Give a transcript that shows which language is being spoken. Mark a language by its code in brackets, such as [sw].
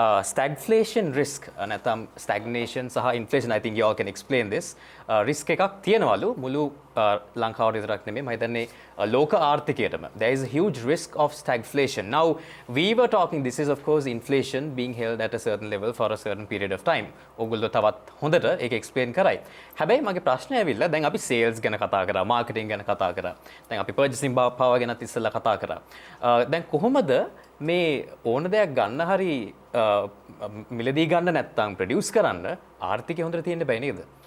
[en] Stagflation risk, නැත්නම් stagnation සහ inflation, I think you all can explain this. [si] risk එකක් තියෙනවලු මුළු ලංකාවට විතරක් නෙමෙයි මම හිතන්නේ ලෝක ආර්ථිකයටම. [en] There is a huge risk of stagflation. Now, we were talking, this is of course inflation being held at a certain level for a certain period of time. [si] ඔයගොල්ලෝ තවත් හොඳට ඒක explain කරයි. හැබැයි මගේ ප්‍රශ්නේ ඇවිල්ලා දැන් අපි sales ගැන කතා කරා, marketing ගැන කතා කරා. දැන් අපි purchasing power ගැනත් ඉස්සෙල්ලා කතා කරා. දැන් කොහොමද මේ ඕන දෙයක් ගන්න හරි මිලදී ගන්න නැත්නම් ප්‍රොඩියුස් කරන්න ආර්ථිකය හොඳට තියෙන්න බෑ නේද?